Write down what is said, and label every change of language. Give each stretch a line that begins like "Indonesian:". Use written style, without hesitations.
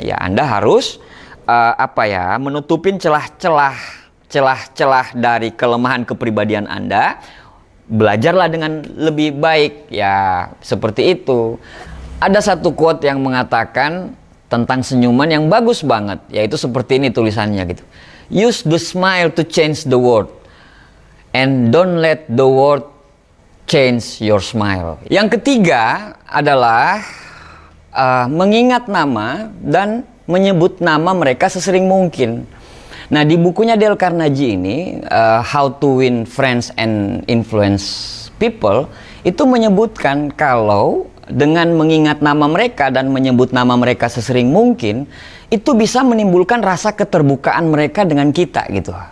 Indonesian: Ya Anda harus menutupin celah-celah dari kelemahan kepribadian Anda. Belajarlah dengan lebih baik, ya seperti itu. Ada satu quote yang mengatakan tentang senyuman yang bagus banget, yaitu seperti ini tulisannya gitu.
English: Use the smile to change the world, and don't let the world change your smile.
Indonesian: Yang ketiga adalah mengingat nama dan menyebut nama mereka sesering mungkin. Nah, di bukunya Dale Carnegie ini, How to Win Friends and Influence People, itu menyebutkan kalau dengan mengingat nama mereka dan menyebut nama mereka sesering mungkin, itu bisa menimbulkan rasa keterbukaan mereka dengan kita gitu.